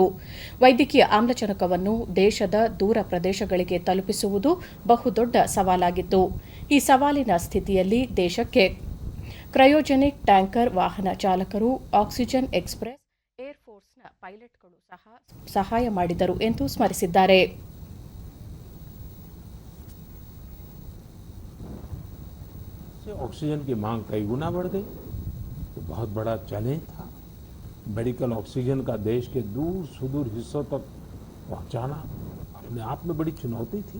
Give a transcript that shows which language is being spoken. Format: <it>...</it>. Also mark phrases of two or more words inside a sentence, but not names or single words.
<kn>ವೈದ್ಯಕೀಯ ಆಮ್ಲಜನಕವನ್ನು ದೇಶದ ದೂರ ಪ್ರದೇಶಗಳಿಗೆ ತಲುಪಿಸುವುದು ಬಹುದೊಡ್ಡ ಸವಾಲಾಗಿತ್ತು. ಈ ಸವಾಲಿನ ಸ್ಥಿತಿಯಲ್ಲಿ ದೇಶಕ್ಕೆ</kn> <en>cryogenic tanker</en> <kn>ವಾಹನ ಚಾಲಕರು, ಆಕ್ಸಿಜನ್ ಎಕ್ಸ್‌ಪ್ರೆಸ್ ಏರ್‌ಫೋರ್ಸ್‌ನ ಪೈಲಟ್ಗಳು ಸಹ ಸಹಾಯ ಮಾಡಿದರು ಎಂದು ಸ್ಮರಿಸಿದ್ದಾರೆ.</kn> <hi>ऑक्सीजन की मांग कई गुना बढ़ गई, तो बहुत बड़ा चैलेंज था. मेडिकल ऑक्सीजन का देश के दूर सुदूर हिस्सों तक पहुंचाना अपने आप में बड़ी चुनौती थी.</hi>